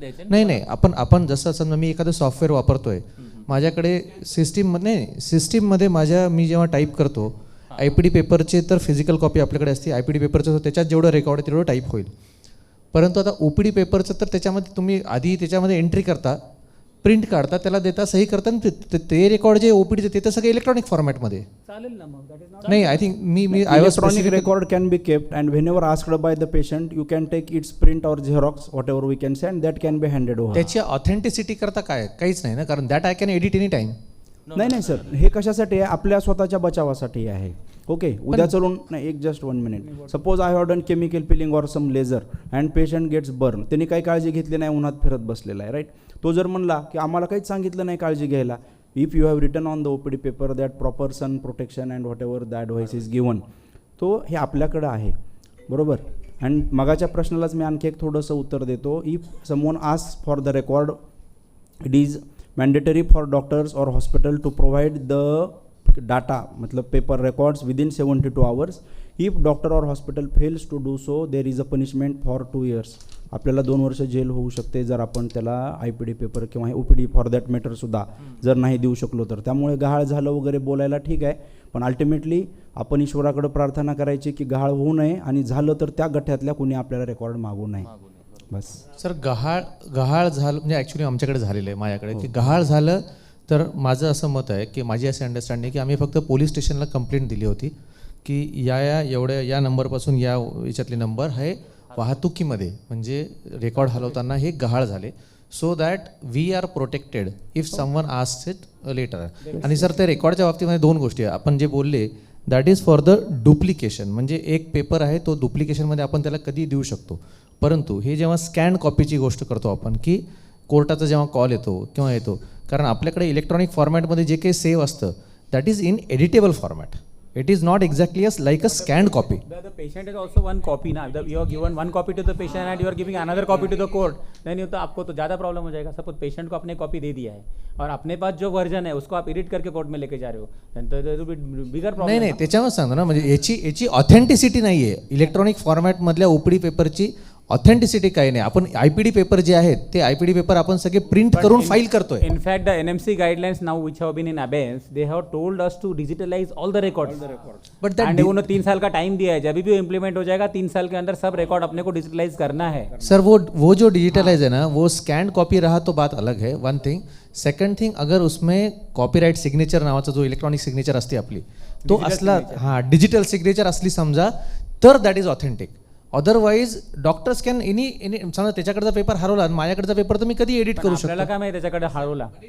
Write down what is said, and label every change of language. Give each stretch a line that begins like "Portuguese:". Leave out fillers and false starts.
Marathi: नाही आपण जसं समजा मी एखादं सॉफ्टवेअर वापरतोय, माझ्याकडे सिस्टीममध्ये मी जेव्हा टाईप करतो IPD पेपरचे तर फिजिकल कॉपी आपल्याकडे असते, IPD पेपरचं त्याच्यात जेवढं रेकॉर्ड आहे तेवढं टाईप होईल. परंतु आता OPD पेपरचं तर त्याच्यामध्ये तुम्ही आधी त्याच्यामध्ये एंट्री करता, प्रिंट काढता, त्याला देता, सही करता, ते रेकॉर्ड जे OPDचे ते तर सगळे इलेक्ट्रॉनिक फॉर्मॅटमध्ये. नाही,
English: I think
Marathi: मी
English: electronic record can be kept and whenever asked by the patient you can take its print or xerox whatever we can say and that can be handed over.
Marathi: त्याची authenticity करता काहीच नाही ना, कारण
English: That I can edit any time.
Marathi: नाही sir, हे कशासाठी आहे? आपल्या स्वतःच्या बचावासाठी आहे. ओके, उद्या चलून नाही,
English: Just 1 minute. Suppose I have done chemical peeling or some laser and patient gets burn.
Marathi: त्यांनी काही काळजी घेतली नाही, उन्हात फिरत बसलेला आहे, राईट. तो जर म्हणला की आम्हाला काहीच सांगितलं नाही काळजी घ्यायला,
English: if you have written on the OPD paper that proper sun protection and whatever the advice is given,
Marathi: तो हे आपल्याकडं आहे. बरोबर.
English: and
Marathi: मगाच्या प्रश्नालाच मी आणखी एक थोडंसं उत्तर देतो.
English: If someone ask for the record, it is mandatory for doctors और hospital to provide the data, मतलब paper records within 72 hours. If doctor or hospital fails to do so, there is a punishment for 2 years.
Marathi: आपल्याला 2 वर्ष gel होऊ शकते जर आपण त्याला IPD paper किंवा OPD फॉर दॅट मॅटरसुद्धा जर नाही देऊ शकलो तर. त्यामुळे गहाळ झालं वगैरे बोलायला ठीक आहे, पण अल्टिमेटली आपण ईश्वराकडे प्रार्थना करायची की गहाळ होऊ नये, आणि झालं तर त्या गठ्ठ्यातल्या कुणी आपल्याला रेकॉर्ड मागू नये. बस सर, गहाळ झालं म्हणजे ॲक्च्युली आमच्याकडे झालेलं आहे, माझ्याकडे की गहाळ झालं तर माझं असं मत आहे की माझी अशी अंडरस्टँडिंग की आम्ही फक्त पोलीस स्टेशनला कंप्लेंट दिली होती की या नंबरपासून याच्यातले नंबर हे वाहतुकीमध्ये म्हणजे रेकॉर्ड हलवताना हे गहाळ झाले,
English: So that we are protected if someone asks it later.
Marathi: आणि सर ते रेकॉर्डच्या बाबतीमध्ये 2 गोष्टी आहे. आपण जे बोलले
English: that is for the duplication,
Marathi: म्हणजे एक पेपर आहे तो डुप्लिकेशनमध्ये आपण त्याला कधी देऊ शकतो, परंतु हे जेव्हा स्कॅन कॉपीची गोष्ट करतो आपण की कोर्टाचा जेव्हा कॉल येतो किंवा येतो, कारण आपल्याकडे इलेक्ट्रॉनिक फॉर्मॅटमध्ये जे काही सेव्ह असतं
English: That is in editable format. It is not exactly like a scanned copy. The patient is also one copy ना. You are given one copy to the patient and you are giving another copy to the court.
Hindi: नहीं तो आपको तो ज़्यादा problem हो जाएगा. Suppose patient को आपने कॉपी दे दिया है और अपने पास जो वर्जन है उसको आप एडिट करके कोर्ट में लेके जा रहे हो, तो बिगर प्रॉब्लेम.
Marathi: नाही त्याच्यावर सांगतो ना, म्हणजे याची ऑथेंटिसिटी नाही आहे इलेक्ट्रॉनिक फॉर्मॅटमधल्या OPD पेपरची. ऑथेंटिसिटी काही नाही. आपण IPD पेपर जे आहेत ते IPD पेपर आपण सगळे प्रिंट करून फाईल करतोय.
English: In fact, the NMC guidelines now which have been in abeyance, they have told us to digitalize all the records. But that
Hindi: and उन्होंने 3 साल का टाइम दिया है, जब भी इम्प्लीमेंट हो जाएगा 3 साल के अंदर सब रिकॉर्ड अपने को डिजिटलाइज करना है. सर वो जो डिजिटलाइज है ना, वो स्कैंड कॉपी रहा तो बात अलग है,
English: One thing. Second thing,
Marathi: अगर उसमें कॉपीराइट सिग्नेचर नावाचा जो इलेक्ट्रॉनिक सिग्नेचर असते आपली तो असला, हां डिजिटल सिग्नेचर असली समजा तर
English: That is authentic.
Marathi: Otherwise
English: doctors can any
Marathi: समजा त्याच्याकडचा पेपर हरवला आणि माझ्याकडचा पेपर तर मी कधी एडिट करू शकतो. आपल्याला काय माहिती त्याच्याकडे हरवला.